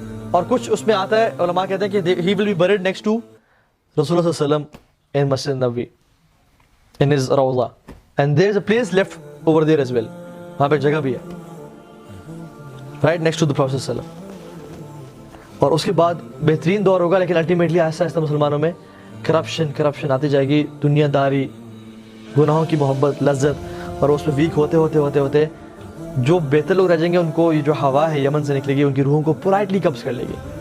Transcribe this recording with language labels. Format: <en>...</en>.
<ur>اور کچھ اس میں آتا ہے, علماء کہتے ہیں کہ</ur> <en>he will be buried next to رسول اللہ صلی اللہ علیہ وسلم in Masjid Nabawi in his روضہ. And there is a place left over there as well.</en> <ur>وہاں پہ جگہ بھی ہے,</ur> <en>right next to the Prophet</en> <ur>صلی اللہ علیہ وسلم. اور اس کے بعد بہترین دور ہوگا, لیکن الٹیمیٹلی آہستہ آہستہ مسلمانوں میں کرپشن آتی جائے گی, دنیا داری, گناہوں کی محبت, لذت, اور اس میں ویک ہوتے جو بہتر لوگ رہ جائیں گے ان کو یہ جو ہوا ہے یمن سے نکلے گی ان کی روحوں کو پورائٹلی قبض کر لے گی.</ur>